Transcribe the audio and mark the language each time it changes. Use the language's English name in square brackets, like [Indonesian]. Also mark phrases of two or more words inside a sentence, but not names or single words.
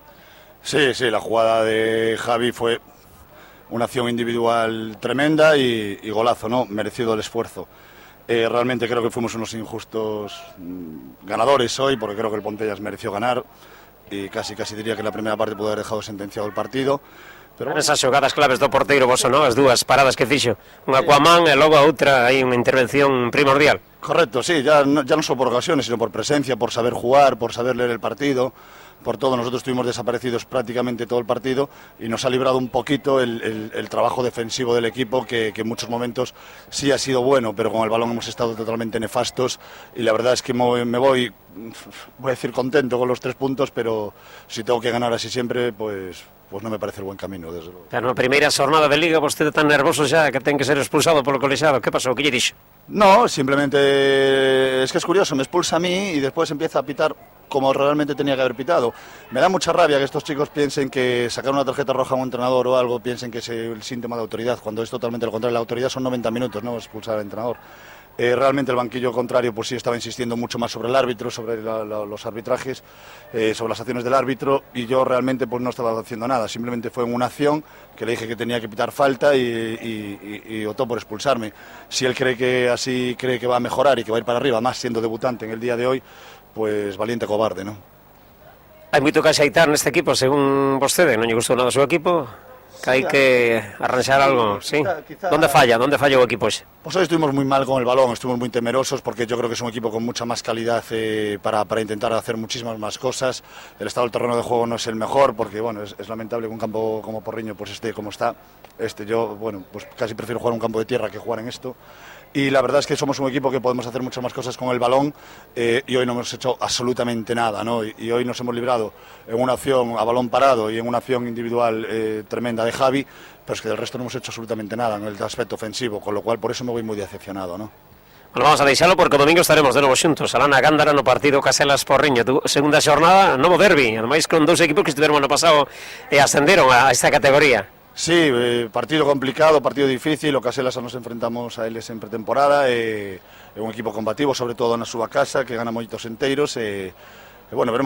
[Spanish] Sí, la jugada de Javi fue una acción individual tremenda y golazo, ¿no? Merecido el esfuerzo. Realmente creo que fuimos unos injustos ganadores hoy, porque creo que el Pontellas mereció ganar y casi diría que la primera parte pudo haber dejado sentenciado el partido. [Galician] Pero esas xogadas claves do porteiro, vos non? As dúas paradas que fixo, un Aquaman e logo a outra, hai unha intervención primordial. [Spanish] Correcto, sí, ya no solo por ocasiones, sino por presencia, por saber jugar, por saber leer el partido, por todo. Nosotros estuvimos desaparecidos prácticamente todo el partido y nos ha librado un poquito el trabajo defensivo del equipo, que en muchos momentos sí ha sido bueno, pero con el balón hemos estado totalmente nefastos y la verdad es que me voy a decir contento con los 3 puntos, pero si tengo que ganar así siempre, pues no me parece el buen camino, desde luego. [Galician] Na primeira xornada de Liga, vostede tan nervoso xa que ten que ser expulsado polo colexiado. Que pasou? Que lle dixo? [Spanish] No, simplemente es que es curioso, me expulsa a mí y después empieza a pitar como realmente tenía que haber pitado. Me da mucha rabia que estos chicos piensen que sacar una tarjeta roja a un entrenador o algo, piensen que es el síntoma de autoridad, cuando es totalmente lo contrario. La autoridad son 90 minutos, no expulsar al entrenador. Realmente el banquillo contrario pues sí estaba insistiendo mucho más sobre el árbitro, sobre los arbitrajes, sobre las acciones del árbitro, y yo realmente pues no estaba haciendo nada, simplemente fue en una acción que le dije que tenía que pitar falta y optó por expulsarme. Si él cree que va a mejorar y que va a ir para arriba, más siendo debutante en el día de hoy, pues valiente cobarde, ¿no? [Galician] Hai moito que axeitar neste equipo, según vostede, non lle gustou nada o seu equipo? Que hai que arranxar algo, ¿sí? ¿Dónde falla o equipo ese? [Spanish] Pues hoy estuvimos muy mal con el balón, estuvimos muy temerosos porque yo creo que es un equipo con mucha más calidad para intentar hacer muchísimas más cosas. El estado del terreno de juego no es el mejor porque bueno, es lamentable que un campo como Porriño pues esté como está. Yo bueno, pues casi prefiero jugar un campo de tierra que jugar en esto. Y la verdad es que somos un equipo que podemos hacer muchas más cosas con el balón y hoy no hemos hecho absolutamente nada, ¿no? Y hoy nos hemos librado en una acción a balón parado y en una acción individual tremenda de Javi, pero es que del resto no hemos hecho absolutamente nada en el aspecto ofensivo, con lo cual por eso me voy muy decepcionado, ¿no? [Galician] Bueno, vamos a deixalo porque o domingo estaremos de novo xuntos alá na Gándara no partido Caselas Porriño, segunda xornada, novo derbi, ademais con 2 equipos que estiveron ano pasado e ascenderon a esta categoría. Sí, partido complicado, partido difícil. O Caselas nos enfrentamos a eles en pretemporada, é un equipo combativo, sobre todo na súa casa, que gana moitos enteiros, bueno, veremos como se dá.